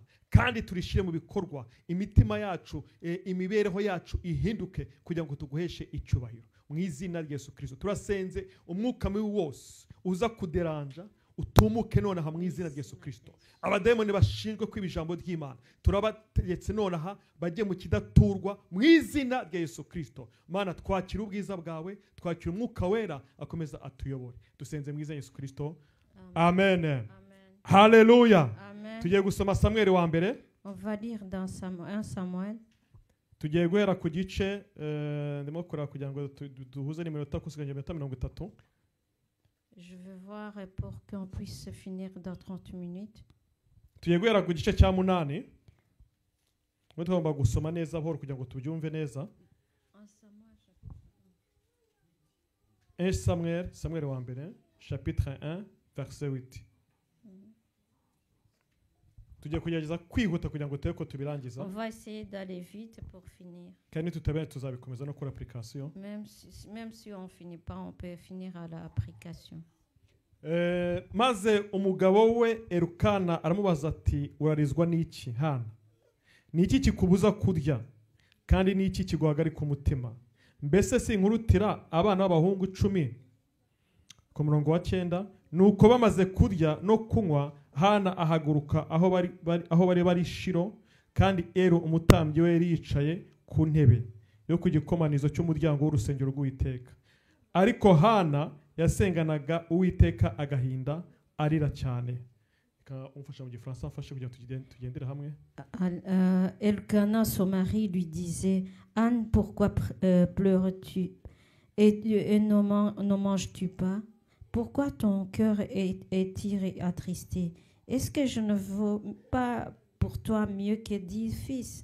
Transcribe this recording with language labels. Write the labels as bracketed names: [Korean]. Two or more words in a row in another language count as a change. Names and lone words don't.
[Kinyarwanda] kandi turishyire mu bikorwa imitima yacu imibereho yacu ihinduke kugira ngo tuguheshe icyubahiro mu izina rya Yesu Kristo turasenze umwuka mubi wose uza kuderanja utumuke nonaha mu izina rya Yesu Kristo abadayimoni bashinzwe kwiba ijambo ry'Imana turabategetse nonaha bajye mu kidaturwa mu izina rya Yesu Kristo mana twakira ubwiza bwawe twakira umwuka wera akomeza atuyobore dusenze mu izina rya Yesu Kristo amen, amen. Haleluya tugiye gusoma Samuel wa mbere [French] On va lire dans 1 Samuel. [Kinyarwanda] tugiye guhera ku gice ndimo kureba kugira ngo duhuze n'iminota kusiganya iminota 30. [French] Je vais voir pour qu'on puisse finir dans 30 minutes. [Kinyarwanda] tugiye guhera ku gice cya 8 ngo tugomba gusoma neza buhoro kugira ngo tubyumve neza 1 Samuel wa mbere chapitre 1 verset 8 tugiye kugerageza kwihuta kugira ngo tube ko tubirangiza [French] On va essayer d'aller vite pour finir. [Kinyarwanda] kandi tutabene tuzabikomeza no kuri application [French] Même si on finit pas, on peut finir à l'application. [Kinyarwanda] maze umugabo we Elukana aramubaza ati urarizwa n'iki hana ni iki kikubuza kurya kandi ni iki kiguhagarika umutima mbese sinkurutira abana b'abahungu 10 ku murongo wa 9 nuko bamaze kurya no kunywa hana ahaguruka aho bari Shilo kandi Elu umutambyi we yari yicaye ku ntebe yo ku gikomanizo cy'umuryango w'urusengero rw'Uwiteka ariko hana yasenganaga Uwiteka agahinda arira cyane umfasha mu gifaransa mfashe kugira tugendere hamwe. [French] Elkanah son mari lui disait Anne, pourquoi pleures-tu et ne manges-tu pas? Pourquoi ton cœur est attristé? Est-ce que je ne vaux pas pour toi mieux que 10 fils?